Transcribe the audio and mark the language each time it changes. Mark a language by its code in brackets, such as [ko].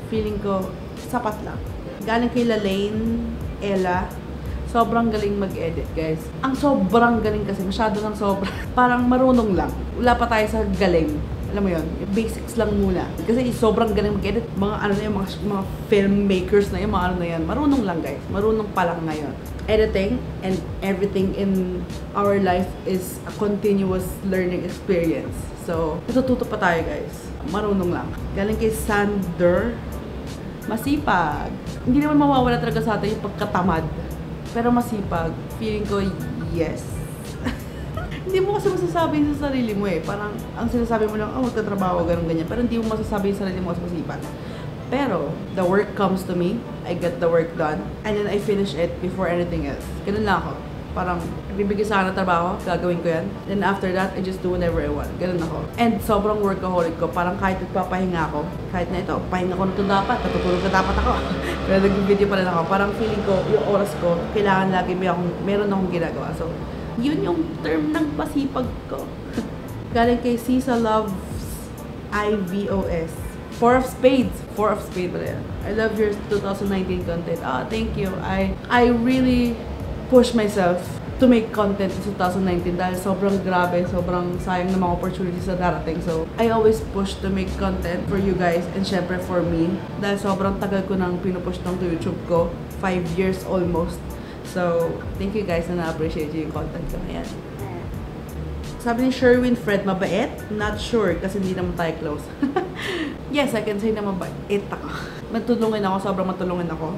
[tl] Feeling ko sapat lang. Galing kay Lalaine Ella. Sobrang galing mag-edit, guys. Ang sobrang galing kasi, masyado ng sobrang. Parang marunong lang. Wala pa tayo sa galing. Alam mo yun, yung basics lang muna. Kasi sobrang galing mag-edit. Mga ano na yung mga filmmakers na yun, mga ano na yan. Marunong lang, guys. Marunong pa lang ngayon. [en] Editing and everything in our life is a continuous learning experience. [tl] So, natututo pa tayo, guys. Marunong lang. Galing kay Sander, masipag. Hindi naman mawawala talaga sa atin yung pagkatamad. Pero masipag. Feeling ko, yes. Hindi mo kasi masasabi sa sarili mo eh. Parang, ang sinasabi mo lang, oh, magtatrabaho, ganun, ganyan. Pero hindi mo masasabi sa sarili mo kasi masipag. [en] Pero, the work comes to me. I get the work done. And then I finish it before anything else. [tl] Ganun lang ako. Parang, bibigay sa akin ng trabaho, gagawin ko yan. [en] Then after that, I just do whatever I want. [tl] Ganun ako. And sobrang workaholic ko. Parang kahit nagpapahinga ako, kahit na ito, pahinga ko na ito dapat, natutulog na dapat ako. Pero nag-video pa rin ako. Parang feeling ko, yung oras ko, kailangan lagi meron akong ginagawa. So, yun yung term ng pasipag ko. Galing kay Cisa Loves IVOS. [en] Four of Spades [tl] pala yan. [en] I love your 2019 content. Ah, thank you. I really push myself to make content in 2019 [tl] dahil sobrang grabe, sobrang sayang ng mga opportunities na darating. [en] So, I always push to make content for you guys and syempre for me. [tl] Dahil sobrang tagal ko nang pinupush ng YouTube ko. [en] 5 years almost. So, thank you guys [tl] na na-appreciate yung content ko. [en] Ayan. [tl] Sabi ni Sherwin Fred, mabait? [en] Not sure [tl] kasi hindi naman tayo close. [en] Yes, I can say [tl] na mabait ako. Matulungin ako, sobrang matulungin ako.